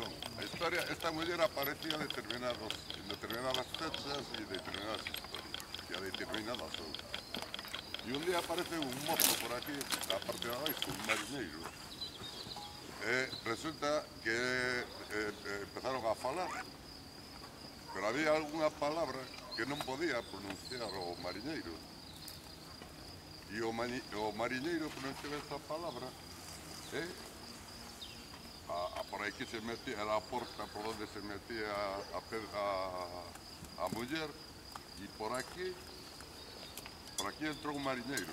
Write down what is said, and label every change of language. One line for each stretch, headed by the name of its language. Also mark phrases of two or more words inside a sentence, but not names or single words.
Spanish: La historia, esta mujer aparecía en determinadas fechas y determinadas historias, y a determinadas horas. Y un día aparece un mozo por aquí, la parte de abajo, un marinero. Resulta que empezaron a falar, pero había alguna palabra que
Galician: non podía pronunciar o mariñeiro. E o mariñeiro pronunciaba esa palabra por aí que se metía, era a porta por onde se metía a muller, e por aquí entrou un mariñeiro.